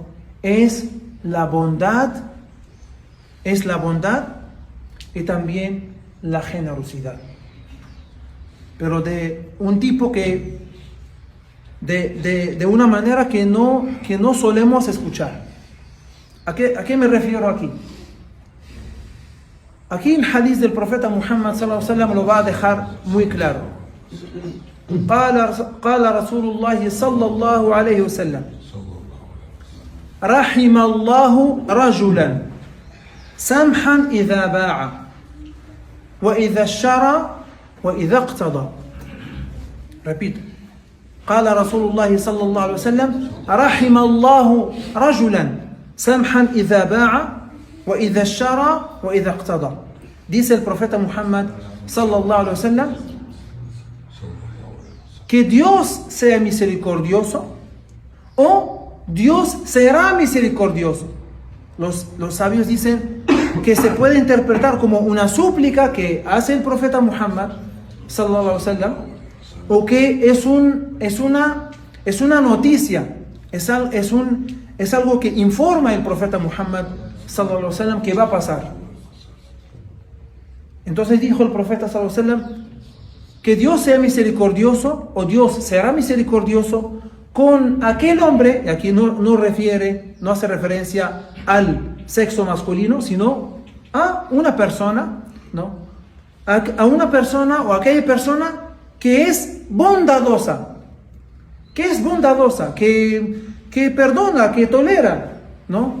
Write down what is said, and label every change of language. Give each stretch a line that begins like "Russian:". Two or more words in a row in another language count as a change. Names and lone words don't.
Spanish: Es la bondad y también la generosidad. Pero de un tipo que de una manera que no solemos escuchar. ¿A qué me refiero aquí? Aquí el hadith del profeta Muhammad
Arabic: صلى الله عليه وسلم
Spanish: lo va a dejar muy claro.
Arabic: قال رسول الله صلى الله عليه وسلم رحم الله رجلا سمحا إذا باع وإذا اشترى وإذا اقتضى.
Spanish: Repito.
Arabic: قال رسول الله صلى الله عليه وسلم رحم الله رجلا سمحا إذا باع وإذا اشترى وإذا اقتضى.
Spanish: Dice el profeta Muhammad
Arabic: صلى الله عليه وسلم
Spanish: que Dios sea misericordioso o Dios será misericordioso. Los sabios dicen que se puede interpretar como una súplica que hace el profeta Muhammad
Arabic: صلى الله عليه وسلم,
Spanish: o que es una noticia, es algo que informa el profeta Muhammad
Arabic: صلى الله عليه وسلم
Spanish: que va a pasar. Entonces dijo el profeta
Arabic: صلى الله عليه وسلم
Spanish: que Dios sea misericordioso, o Dios será misericordioso con aquel hombre, y aquí no hace referencia al sexo masculino, sino a una persona, ¿no? A una persona o aquella persona que es bondadosa, que perdona, que tolera, ¿no?